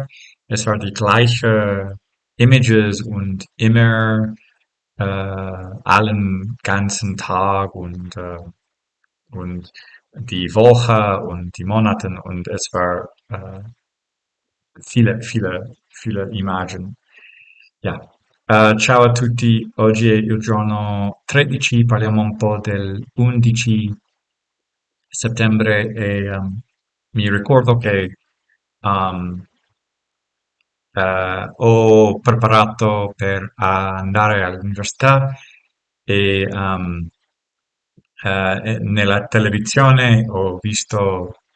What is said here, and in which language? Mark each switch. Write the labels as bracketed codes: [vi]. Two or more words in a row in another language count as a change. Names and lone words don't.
[de] Es war die gleiche Images und immer allen ganzen Tag und die Woche und die Monaten und es war viele Immagini. Ja. [it] Ciao a tutti, oggi è il giorno 13, parliamo un po' del 11 settembre e mi ricordo che um, ho preparato per andare all'università e nella televisione ho visto